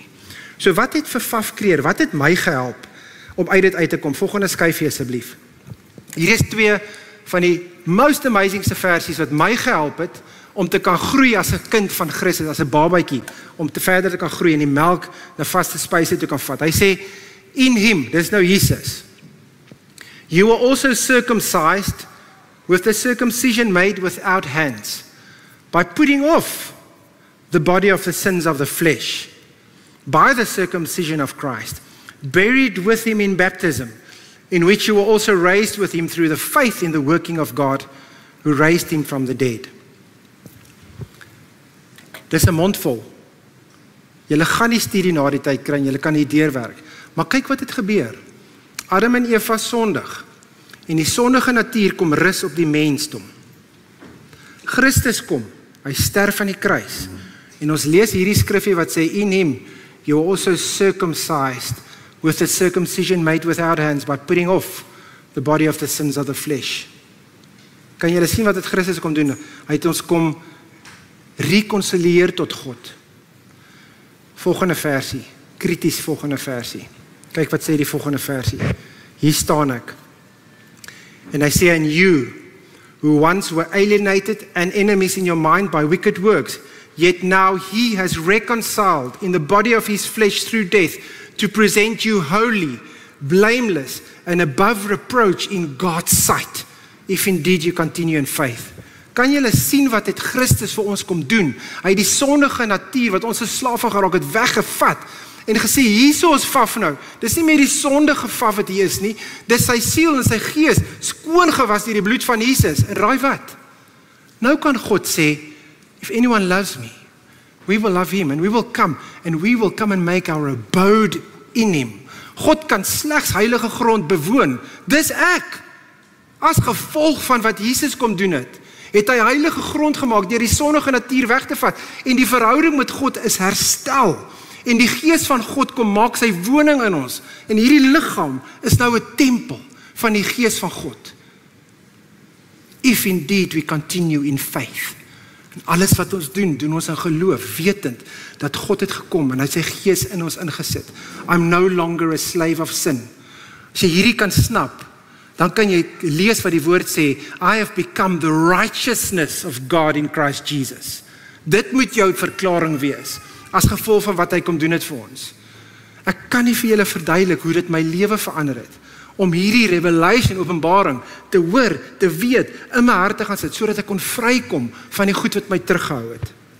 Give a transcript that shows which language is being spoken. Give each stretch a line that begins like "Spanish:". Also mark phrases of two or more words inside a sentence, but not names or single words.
Afrikaans: So wat het vir Faf Kreer, wat het my gehelp om uit dit uit te kom? Volgende skyfie asseblief. Hier is twee van die
English: most amazingste
Afrikaans: versies wat my gehelp het om te kan groei as 'n kind van Christus, as 'n babatjie, om te verder te kan groei en die melk na vaste spyse te kan vat. Hy sê,
English: in him,
Afrikaans: dis nou Jesus,
English: you were also circumcised with the circumcision made without hands, by putting off the body of the sins of the flesh, by the circumcision of Christ, buried with him in baptism, in which you were also raised with him through the faith in the working of God, who raised him from the dead.
Afrikaans: Dis 'n mondvol. Julle gaan nie studie na die tyd kry, julle kan nie deurwerk. Maar kyk wat het gebeur. Adam en Eva sondig, en die sondige natuur kom rus op die mensdom. Christus kom, hy sterf aan die kruis, en ons lees hierdie skrifgie wat sê,
English: in him, you were also circumcised, with the circumcision made without hands, by putting off the body of the sins of the flesh.
Afrikaans: Kan julle sien wat het Christus kom doen? Hy het ons kom reconcilieer tot God. Volgende versie, krities volgende versie. Kyk wat sê die volgende versie. Hier staan ek. En hy sê,
English: and you, who once were alienated and enemies in your mind by wicked works, yet now he has reconciled in the body of his flesh through death, to present you holy, blameless, and above reproach in God's sight. if indeed you continue in faith.
Afrikaans: Kan julle sien wat het Christus vir ons kom doen? Hy het die sondige natuur wat ons 'n slaaf van geraak het weggevat en gesê, hierso is Faf nou. Dis nie meer die sondige Faf wat hier is nie, dis sy siel en sy gees skoon gewas deur die bloed van Jesus. En raai wat? Nou kan God sê,
English: if anyone loves me, we will love him and we will come and make our abode in him.
Afrikaans: God kan slegs heilige grond bewoon. Dis ek. As gevolg van wat Jesus kom doen het hy heilige grond gemaak deur die sondige natuur weg te vat en die verhouding met God is herstel. En die gees van God kom maak sy woning in ons. En hierdie liggaam is nou 'n tempel van die gees van God.
English: If indeed we continue in faith.
Afrikaans: En alles wat ons doen ons in geloof, wetend dat God het gekom en hy het sy gees in ons ingesit.
English: I'm no longer a slave of sin.
Afrikaans: As jy hierdie kan snap, dan kan jy lees wat die woord sê,
English: I have become the righteousness of God in Christ Jesus.
Afrikaans: Dit moet jou verklaring wees, as gevolg van wat hy kom doen het vir ons. Ek kan nie vir julle verduidelik hoe dit my lewe verander het, om hierdie revelation, openbaring, te hoor, te weet, in my hart te gaan sit, sodat ek kon vrykom van die goed wat my teruggehou het.